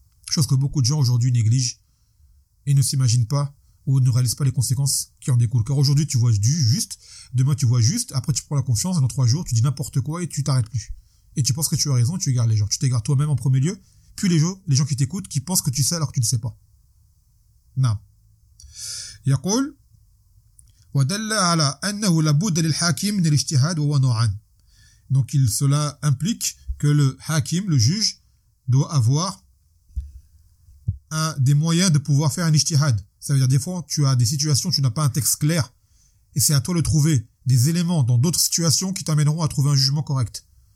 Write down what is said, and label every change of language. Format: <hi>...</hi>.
<fr>Chose que beaucoup de gens aujourd'hui négligent et ne s'imaginent pas ou ne réalisent pas les conséquences qui en découlent. Car aujourd'hui, tu vois juste, demain tu vois juste, après tu prends la confiance, dans 3 jours, tu dis n'importe quoi et tu t'arrêtes plus. Et tu penses que tu as raison, tu égares les gens. Tu t'égares toi-même en premier lieu, puis les gens qui t'écoutent, qui pensent que tu sais alors que tu ne sais pas. Non.</fr> <ar>يقول ودل على أنه لابد للحاكم من الاجتهاد وهو نوعان.</ar> <fr>Donc cela implique que le hakim, le juge, doit avoir des moyens de pouvoir faire un ijtihad. Ça veut dire des fois tu as des situations, tu n'as pas un texte clair et c'est à toi de trouver des éléments dans d'autres situations qui t'amèneront à trouver un jugement correct.</fr>